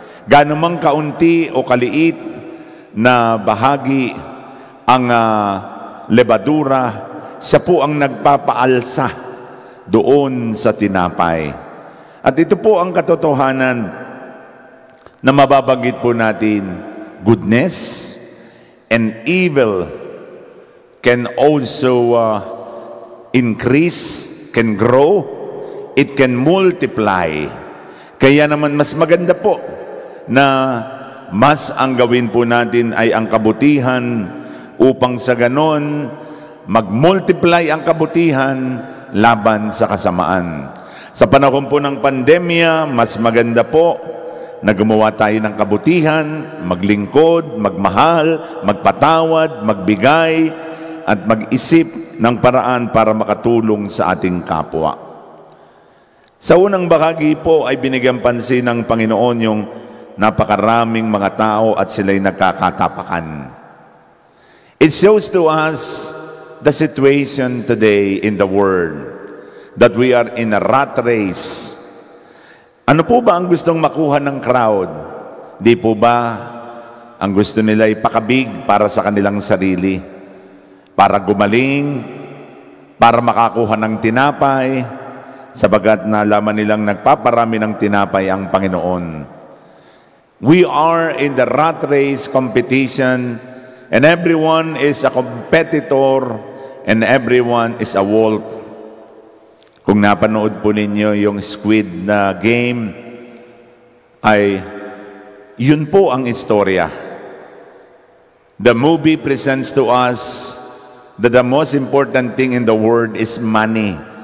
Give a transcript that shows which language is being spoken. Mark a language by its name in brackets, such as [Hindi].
[Filipino] Gaano mang kaunti o kaliit na bahagi ang lebadura, siya po ang nagpapaalsa doon sa tinapay. At ito po ang katotohanan na mababanggit po natin. [English] Goodness and evil can also increase, can grow, it can multiply. [Filipino] Kaya naman mas maganda po na mas ang gawin po natin ay ang kabutihan upang sa ganon mag-multiply ang kabutihan laban sa kasamaan. Sa panahon po ng pandemya, mas maganda po na gumawa tayo ng kabutihan, maglingkod, magmahal, magpatawad, magbigay, at mag-isip ng paraan para makatulong sa ating kapwa. Sa unang bahagi po ay binigyan pansin ng Panginoon yung napakaraming mga tao at sila'y nagkakatapakan. [English] It shows to us the situation today in the world, that we are in a rat race. [Filipino] Ano po ba ang gustong makuha ng crowd? Di po ba ang gusto nila ay pakabig para sa kanilang sarili, para gumaling, para makakuha ng tinapay, sabagat nalaman nilang nagpaparami ng tinapay ang Panginoon. [English] We are in the rat race competition, and everyone is a competitor, and everyone is a wolf. [Filipino] Kung napanood po ninyo yung Squid na game, ay yun po ang istorya. [English] The movie presents to us that the most important thing in the world is money.